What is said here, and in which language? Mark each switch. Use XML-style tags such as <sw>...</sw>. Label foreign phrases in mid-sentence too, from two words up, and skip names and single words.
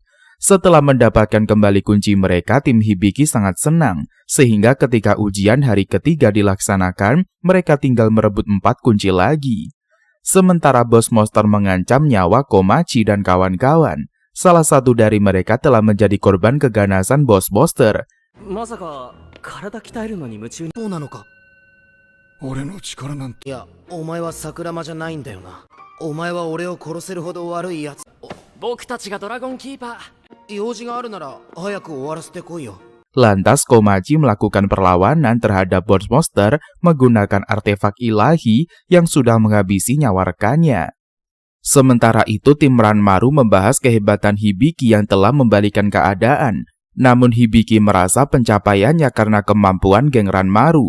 <id>Setelah mendapatkan kembali kunci mereka, tim Hibiki sangat senang. Sehingga ketika ujian hari ketiga dilaksanakan, mereka tinggal merebut 4 kunci lagi. Sementara bos monster mengancam nyawa Komachi dan kawan-kawan. Salah satu dari mereka telah menjadi korban keganasan bos monster.</id> <ja>まさか体鍛えるのに夢中に。そうなのか。俺の力なんて。いや、お前は桜間じゃないんだよな。お前は俺を殺せるほど悪いやつ。僕たちがドラゴンキーパー。用事があるなら早く終わらせてこいよ。</ja> <id>Lantas Komachi melakukan perlawanan terhadap bos monster menggunakan artefak ilahi yang sudah menghabisi nyawa rekannya. Sementara itu tim Ranmaru membahas kehebatan Hibiki yang telah membalikan keadaan. Namun Hibiki merasa pencapaiannya karena kemampuan geng Ranmaru.</id>